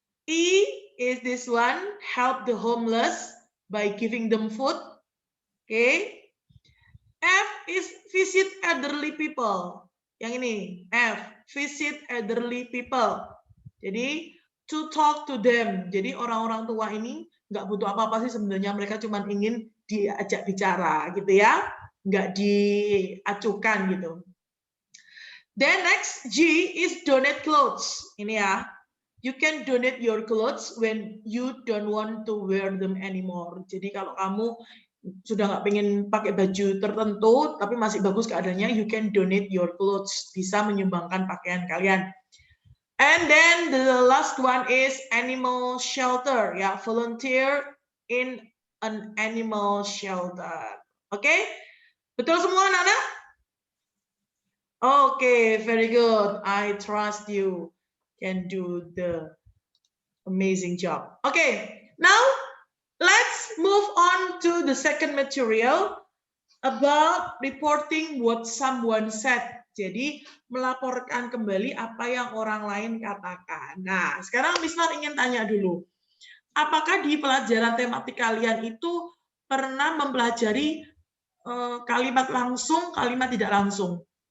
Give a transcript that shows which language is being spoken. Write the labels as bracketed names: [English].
[English] E is this one, help the homeless by giving them food. Okay. F is visit elderly people. [Indonesian] Yang ini, [English] F, visit elderly people. Jadi, to talk to them. [Indonesian] Jadi, orang-orang tua ini nggak butuh apa-apa sih sebenarnya. Mereka cuma ingin diajak bicara gitu ya. Nggak diacukan gitu. [English] Then next, G is donate clothes. [Indonesian] Ini ya. [English] You can donate your clothes when you don't want to wear them anymore. [Indonesian] Jadi kalau kamu sudah nggak pengen pakai baju tertentu, tapi masih bagus keadaannya, [English] you can donate your clothes. [Indonesian] Bisa menyumbangkan pakaian kalian. [English] And then the last one is animal shelter. Ya, volunteer in an animal shelter. Oke? [Indonesian] Betul semua anak-anak? [English] Oke, very good. I trust you can do the amazing job. Okay, now let's move on to the second material about reporting what someone said. [Indonesian] Jadi melaporkan kembali apa yang orang lain katakan. Nah, sekarang Miss Mar ingin tanya dulu. Apakah di pelajaran tematik kalian itu pernah mempelajari kalimat langsung, kalimat tidak langsung?